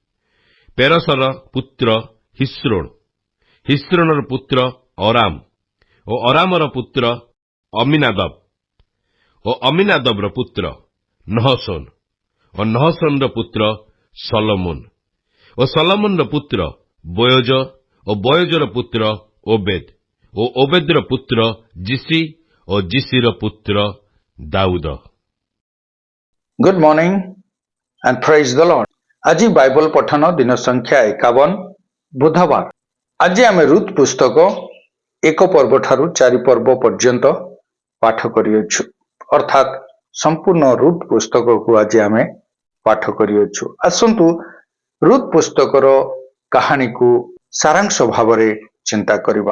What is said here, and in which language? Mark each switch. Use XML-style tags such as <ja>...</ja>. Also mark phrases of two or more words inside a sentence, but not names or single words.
<or>ପେରସର ପୁତ୍ର ହିସ୍ରୋନ, ହିସ୍ରୋନର ପୁତ୍ର ଅରାମ ଓ ଅରାମର ପୁତ୍ର ଅମିନାଦବ ଓ ଅମିନାଦବର ପୁତ୍ର ନହଶୋନ ଓ ନହଶୋନର ପୁତ୍ର ସଲୋମୋନ ଓ ସଲୋମୋନର ପୁତ୍ର ବୋୟଜ ଓ ବୋୟଜର ପୁତ୍ର ଓବେଦ ଓ ଓବେଦର ପୁତ୍ର ଯିସି ଓ ଯିସିର ପୁତ୍ର ଦାଉଦ।</or> <en>Good morning and praise the Lord.</en> <or>ଆଜି ବାଇବଲ ପଠନ ଦିନ ସଂଖ୍ୟା 51 ବୁଧବାର। ଆଜି ଆମେ ରୁତ୍ ପୁସ୍ତକ 1 ପର୍ବ ଠାରୁ 4 ପର୍ବ ପର୍ଯ୍ୟନ୍ତ ପାଠ କରିଅଛୁ। ଅର୍ଥାତ୍ ସମ୍ପୂର୍ଣ୍ଣ ରୁତ୍ ପୁସ୍ତକକୁ ଆଜି ଆମେ ପାଠ କରିଅଛୁ। ଆସନ୍ତୁ ରୁତ୍ ପୁସ୍ତକର କାହାଣୀକୁ ସାରାଂଶ ଭାବରେ ଚିନ୍ତା କରିବା।</or>